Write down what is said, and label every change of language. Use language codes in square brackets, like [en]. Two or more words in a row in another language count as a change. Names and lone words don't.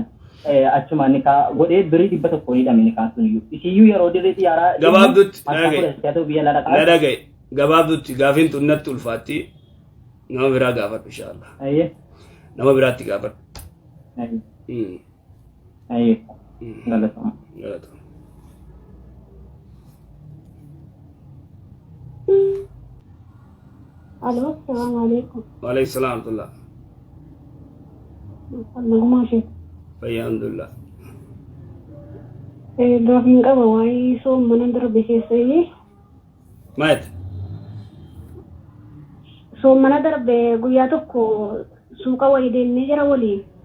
[om] Achuma nikaa godhee birii 100 hidhame nikaan sun iyyuu isiyyuu yeroo dirree xiyyaara gabaabduutti dhagaye gabaabduutti gaafiin xunnatti ulfaatti nama biraa gaafadhu inshaallah nama biraatti gaafadhu galatama. [ar] ألو، السلام عليكم. وعليكم السلام ورحمة الله. [om] Naguma Alhamdulillah. Gaafiin qaba waa'ee soom mana darbe keessanii. Maal? Soom mana darbe guyyaa tokko suuqa wayii deemnee jira waliin.